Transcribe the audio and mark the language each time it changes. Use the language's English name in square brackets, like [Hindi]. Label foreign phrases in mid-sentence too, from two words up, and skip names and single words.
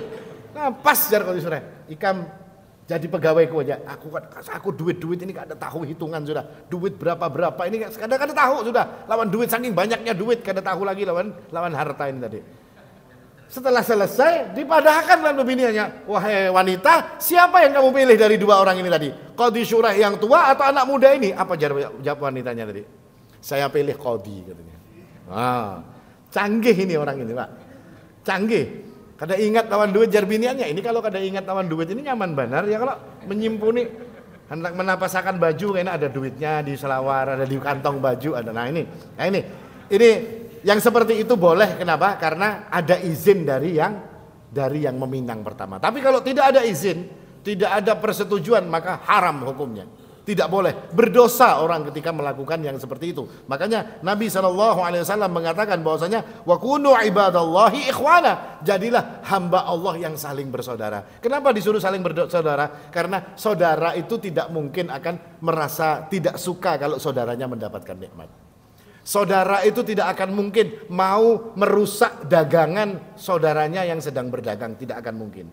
[Banjar] Nah, pas jar Qadhi Syuraih. Ikam jadi pegawaiku aja. Aku duit ini kada tahu hitungan sudah. Duit berapa ini kada tahu sudah. Lawan duit saking banyaknya duit kada tahu lagi lawan harta ini tadi. Setelah selesai, dipadahkan lalu bininya, [Indonesian] wahai wanita, siapa yang kamu pilih dari dua orang ini tadi? Qadhi Syurah yang tua atau anak muda ini? Apa jawab wanitanya tadi? Saya pilih Qadhi, katanya. Canggih ini orang ini, Pak. Canggih. [Banjar] Kada ingat lawan duit jar biniannya. Ini kalau kada ingat lawan duit ini nyaman benar ya, kalau menyimpuni hendak menapasakan baju kayaknya ada duitnya di selawar, [Indonesian] ada di kantong baju, ada. Nah ini yang seperti itu boleh. Kenapa? Karena ada izin dari yang meminang pertama. Tapi kalau tidak ada izin, tidak ada persetujuan, maka haram hukumnya. Tidak boleh, berdosa orang ketika melakukan yang seperti itu. Makanya Nabi SAW mengatakan bahwasanya [Arabic] wa kunu ibadallahi ikhwana, [Indonesian] jadilah hamba Allah yang saling bersaudara. Kenapa disuruh saling bersaudara? Karena saudara itu tidak mungkin akan merasa tidak suka kalau saudaranya mendapatkan nikmat. Saudara itu tidak akan mungkin mau merusak dagangan saudaranya yang sedang berdagang, tidak akan mungkin.